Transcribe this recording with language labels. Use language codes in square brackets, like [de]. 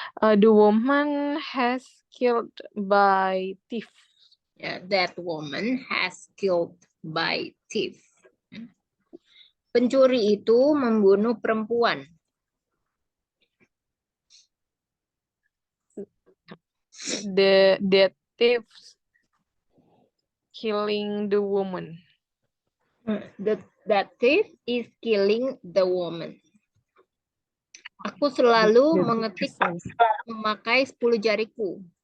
[en] The woman has killed by thief. Yeah, that woman has killed by thief. [id] Pencuri itu membunuh perempuan. [en] The thief killing the woman. That thief is killing the woman. [id] Aku selalu mengetik memakai 10 jariku.